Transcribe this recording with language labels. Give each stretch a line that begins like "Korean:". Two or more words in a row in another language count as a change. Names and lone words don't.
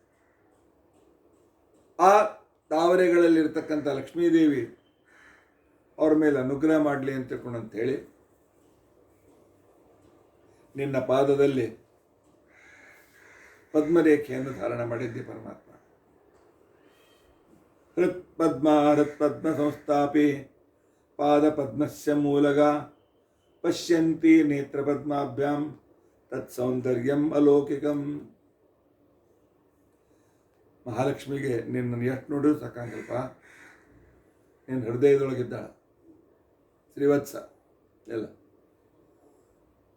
Kannada: ಆ ತಾವರೆಗಳಲ್ಲಿರ್ತಕ್ಕಂಥ ಲಕ್ಷ್ಮೀದೇವಿ ಅವ್ರ ಮೇಲೆ ಅನುಗ್ರಹ ಮಾಡಲಿ ಅಂತ ಹೇಳಿ ನಿನ್ನ ಪಾದದಲ್ಲಿ ಪದ್ಮರೇಖೆಯನ್ನು ಧಾರಣ ಮಾಡಿದ್ದಿ ಪರಮಾತ್ಮ.
Sanskrit: ಹೃತ್ಪದ್ಮ ಸಂಸ್ಥಾಪಿ ಪಾದ ಪದ್ಮಸ್ಯ ಮೂಲಗ ಪಶ್ಯಂತಿ ನೇತ್ರಪದ್ಮಾಭ್ಯಾಂ ತತ್ ಸೌಂದರ್ಯಂ ಅಲೌಕಿಕಂ.
Kannada: ಮಹಾಲಕ್ಷ್ಮಿಗೆ ನಿನ್ನನ್ನು ಎಷ್ಟು ನೋಡಿದ್ರು ಸಾಕಾಗಲ್ಪ. ನಿನ್ನ ಹೃದಯದೊಳಗಿದ್ದಾಳ ಶ್ರೀವತ್ಸ ಎಲ್ಲ.